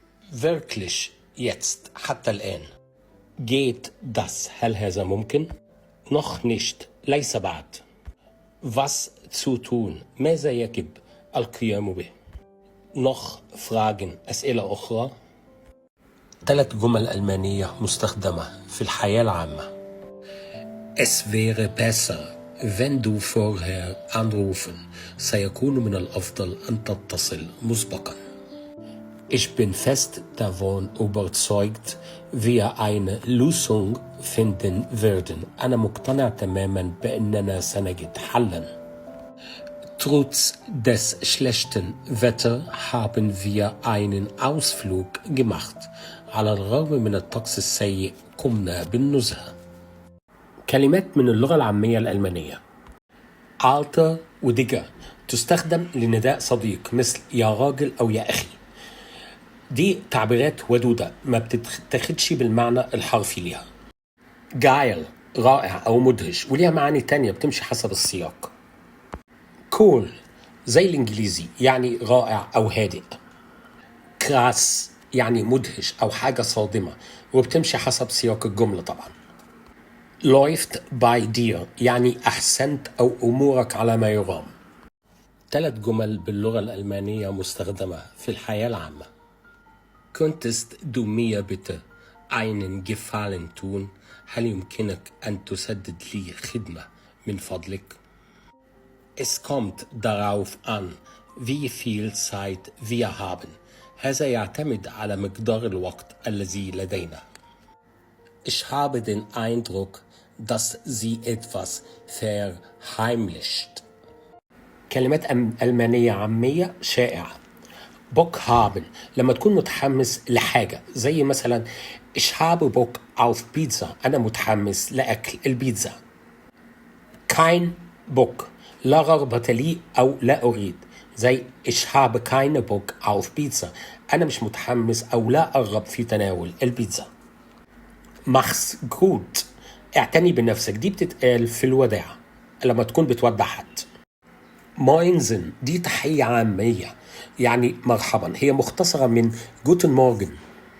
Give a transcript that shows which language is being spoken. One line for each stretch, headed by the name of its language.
German: Wirklich jetzt
Arabic: حتى الآن.
German: Geht das
Arabic: هل هذا ممكن.
German: Noch nicht
Arabic: ليس بعد.
German: Was zu tun
Arabic: ماذا يجب القيام به.
German: Noch Fragen
Arabic: أسئلة أخرى. 3 جمل ألمانية مستخدمة في الحياة العامة.
German: Es wäre besser wenn du vorher anrufen.
Arabic: سيكون من الأفضل أن تتصل مسبقا.
German: Ich bin fest davon überzeugt, wir eine Lösung finden werden.
Arabic: أنا مقتنع تماما بأننا سنجد حلا.
German: Trotz des schlechten Wetters haben wir einen Ausflug gemacht.
Arabic: على الرغم من الطقس السيء قمنا بالنزهة. كلمات من اللغة العامية الألمانية. Alter وديجا تستخدم لنداء صديق مثل يا راجل أو يا أخي. دي تعبيرات ودودة ما بتتاخدش بالمعنى الحرفي ليها. جايل رائع أو مدهش وليها معاني تانية بتمشي حسب السياق. كول زي الإنجليزي يعني رائع أو هادئ. كراس يعني مدهش أو حاجة صادمة وبتمشي حسب سياق الجملة طبعا.
German: läuft bei dir
Arabic: يعني أحسنت أو أمورك على ما يرام. 3 جمل باللغة الألمانية مستخدمة في الحياة العامة.
German: Könntest du mir bitte einen Gefallen tun؟
Arabic: هل يمكنك أن تسدد لي خدمة من فضلك؟
German: Es kommt darauf an, wie viel Zeit wir haben.
Arabic: هذا يعتمد على مقدار الوقت الذي لدينا.
German: Ich habe den Eindruck, dass sie etwas verheimlicht.
Arabic: كلمات ألمانية عامية شائعة.
German: Bock haben
Arabic: لما تكون متحمس لحاجة زي مثلا
German: ich habe Bock auf Pizza.
Arabic: أنا متحمس لأكل البيتزا.
German: kein Bock
Arabic: لا رغبة لي أو لا أريد زي
German: ich habe keine Bock auf Pizza.
Arabic: أنا مش متحمس أو لا أرغب في تناول البيتزا.
German: mach's gut
Arabic: اعتني بنفسك دي بتتقال في الوداع لما تكون بتودع حد. موينزن دي تحية عامية يعني مرحبا. هي مختصرة من جوتن مورجن